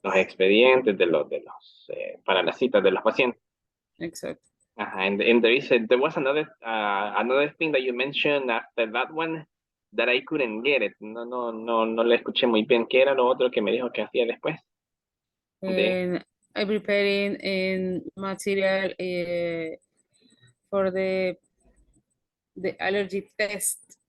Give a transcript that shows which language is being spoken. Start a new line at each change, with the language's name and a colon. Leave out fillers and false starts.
Spanish: los expedientes de los para las citas de los pacientes. Exacto.
English: And there was another thing that you mentioned after that one that I couldn't get it.
Spanish: No le escuché muy bien. ¿Qué era lo otro que me dijo que hacía después?
English: And I'm preparing material for the allergy test.